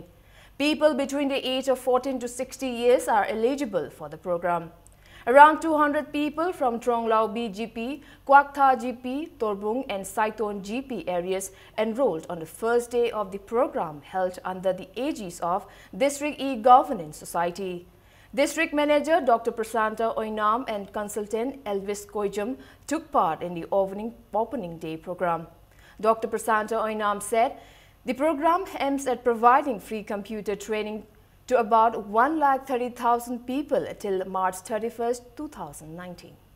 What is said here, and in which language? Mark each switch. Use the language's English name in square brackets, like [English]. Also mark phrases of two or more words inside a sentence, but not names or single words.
[English] People between the age of 14 to 60 years are eligible for the program. Around 200 people from Tronglao BGP, Quaktha GP, Torbung and Saiton GP areas enrolled on the first day of the program held under the aegis of District E-Governance Society. District Manager Dr. Prasanta Oinam and Consultant Elvis Koijam took part in the opening day program. Dr. Prasanta Oinam said the program aims at providing free computer training to about 130,000 people till March 31st, 2019.